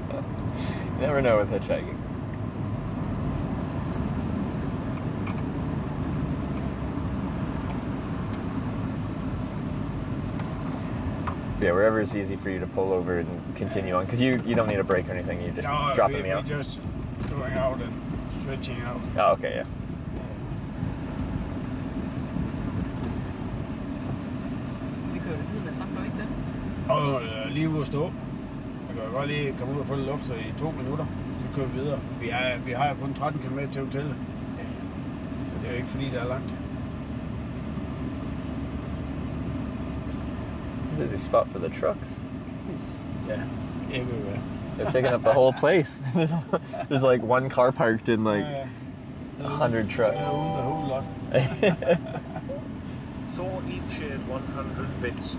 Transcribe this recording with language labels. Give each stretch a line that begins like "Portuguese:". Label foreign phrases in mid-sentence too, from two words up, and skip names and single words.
English: You never know with hitchhiking. Yeah, wherever it's easy for you to pull over and continue on, because you don't need a break or anything. You just dropping me off. We're just going out and stretching out. Oh, okay, yeah.
Danish: Lige ude at stå. Jeg kan godt lige komme ud og få lidt luft i 2 minutter, så kører vi videre. Vi har jo kun 13 km til hotellet, så det er jo ikke fordi, det er langt.
English: Busy spot for the trucks. Yeah, everywhere. They've taken up the whole place. There's like one car parked in like 100 trucks. The whole lot. Thor each shared 100 bits.